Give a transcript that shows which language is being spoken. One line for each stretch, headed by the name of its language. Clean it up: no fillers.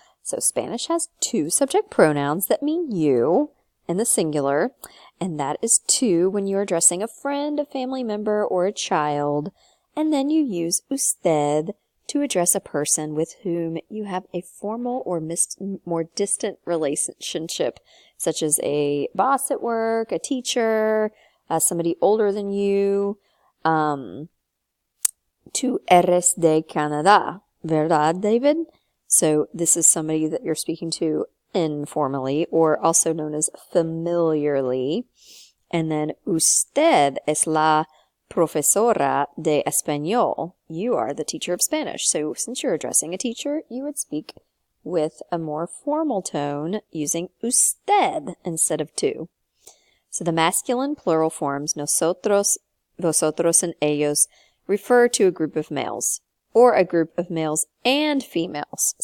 English: So Spanish has two subject pronouns that mean you in the singular, and that is tú when you're addressing a friend, a family member, or a child, and then you use usted to address a person with whom you have a formal or more distant relationship, such as a boss at work, a teacher, somebody older than you.
Spanish: Tú eres de Canadá. ¿Verdad, David?
English: So this is somebody that you're speaking to informally, or also known as familiarly. And then
Spanish: usted es la profesora de español.
English: You are the teacher of Spanish. So since you're addressing a teacher, you would speak with a more formal tone using usted instead of tú. So the masculine plural forms nosotros, vosotros, and ellos refer to a group of males, or a group of males and females.